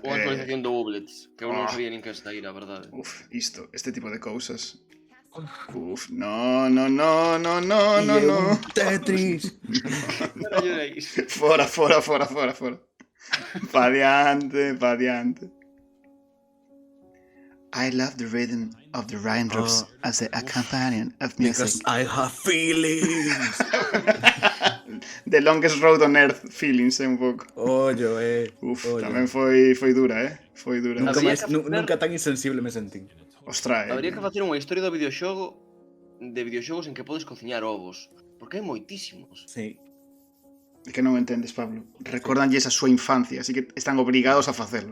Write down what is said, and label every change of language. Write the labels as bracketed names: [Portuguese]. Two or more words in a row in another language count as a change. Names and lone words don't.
[Galician] Unha actualización do Ublets, que eu non Oh. sabía nin que saíra, a verdade. Este tipo de cousas. No. Tetris. Non lloréis. Fora. Pa diante. [English] I love the rhythm of the raindrops as a companion of Because music. I have feelings. The longest road on earth feelings, [Galician] un pouco. Ollo, Tamén foi dura, Foi dura. Nunca, Habría máis, que facer- nunca tan insensible me sentí. Ostras, Habría que facer unha historia do videoxogo de videoxogos en que podes cociñar ovos, porque hai moitísimos. Sí. É que non entendes, Pablo. Recordanlles a súa infancia, así que están obrigados a facelo.